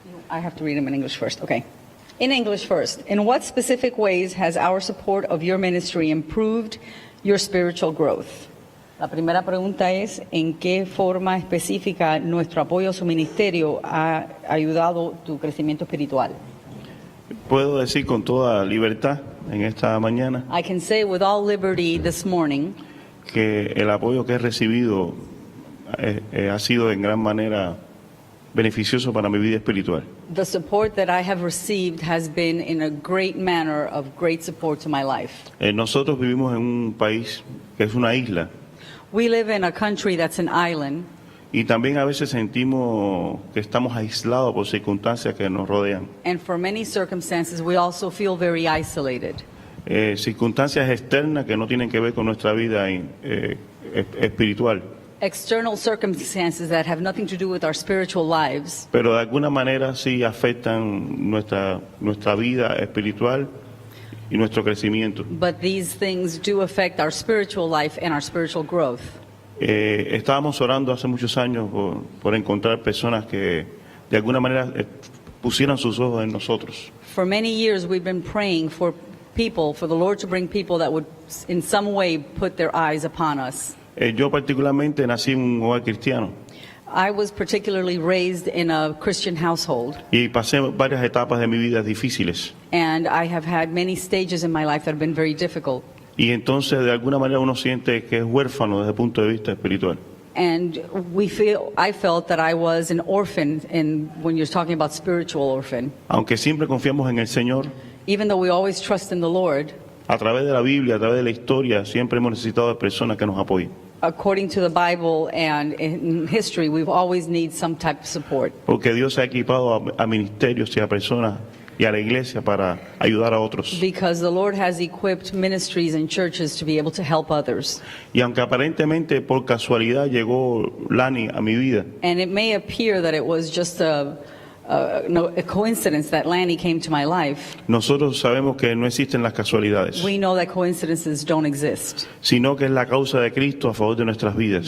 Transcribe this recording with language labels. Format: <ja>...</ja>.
<en>I have to read them in English first, okay. In English first, in what specific ways has our support of your ministry improved your spiritual growth?</en> <es>La primera pregunta es, ¿en qué forma específica nuestro apoyo a su ministerio ha ayudado tu crecimiento espiritual? Puedo decir con toda libertad en esta mañana</es> <en>I can say with all liberty this morning</en> <es>que el apoyo que he recibido ha sido en gran manera beneficioso para mi vida espiritual.</es> <en>the support that I have received has been in a great manner of great support to my life.</en> <es>Nosotros vivimos en un país que es una isla</es> <en>We live in a country that's an island,</en> <es>y también a veces sentimos que estamos aislados por circunstancias que nos rodean.</es> <en>and for many circumstances we also feel very isolated.</en> <es>Circunstancias externas que no tienen que ver con nuestra vida espiritual,</es> <en>External circumstances that have nothing to do with our spiritual lives,</en> <es>pero de alguna manera sí afectan nuestra vida espiritual y nuestro crecimiento.</es> <en>but these things do affect our spiritual life and our spiritual growth.</en> <es>Estábamos orando hace muchos años por encontrar personas que de alguna manera pusieran sus ojos en nosotros.</es> <en>For many years we've been praying for people, for the Lord to bring people that would in some way put their eyes upon us.</en> <es>Yo particularmente nací en un hogar cristiano</es> <en>I was particularly raised in a Christian household,</en> <es>y pasé varias etapas de mi vida difíciles.</es> <en>and I have had many stages in my life that have been very difficult.</en> <es>Y entonces de alguna manera uno siente que es huérfano desde el punto de vista espiritual.</es> <en>And I felt that I was an orphan, when you're talking about spiritual orphan.</en> <es>Aunque siempre confiamos en el Señor,</es> <en>Even though we always trust in the Lord,</en> <es>a través de la Biblia, a través de la historia, siempre hemos necesitado de personas que nos apoyen.</es> <en>according to the Bible and in history, we've always need some type of support.</en> <es>Porque Dios ha equipado a ministerios y a personas y a la iglesia para ayudar a otros.</es> <en>Because the Lord has equipped ministries and churches to be able to help others.</en> <es>Y aunque aparentemente por casualidad llegó Lani a mi vida,</es> <en>And it may appear that it was just a coincidence that Lanny came to my life.</en> <es>nosotros sabemos que no existen las casualidades,</es> <en>We know that coincidences don't exist.</en> <es>sino que es la causa de Cristo a favor de nuestras vidas.</es>